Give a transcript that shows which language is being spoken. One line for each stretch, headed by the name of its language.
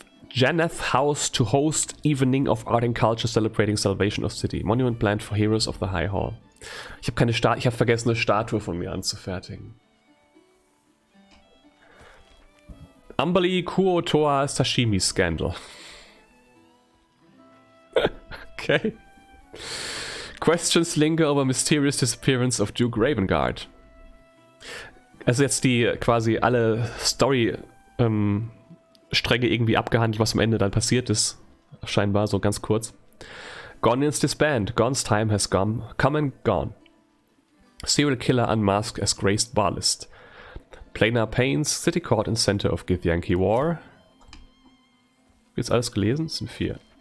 English: Janeth House to host Evening of Art and Culture celebrating Salvation of City. Monument planned for Heroes of the High Hall.
German: Ich habe vergessen, eine Statue von mir anzufertigen.
English: Amberly Kuo Toa Sashimi Scandal. Okay. Questions linger over mysterious disappearance of Duke Ravengard.
German: Also jetzt die quasi alle Story-Stränge irgendwie abgehandelt, was am Ende dann passiert ist. Scheinbar so ganz kurz.
English: Gonins disband. Gon's time has come and gone. Serial killer unmasked as graced barlist. Planar Pains, City Court and Center of Githyanki War.
German: Jetzt alles gelesen? Das sind 4.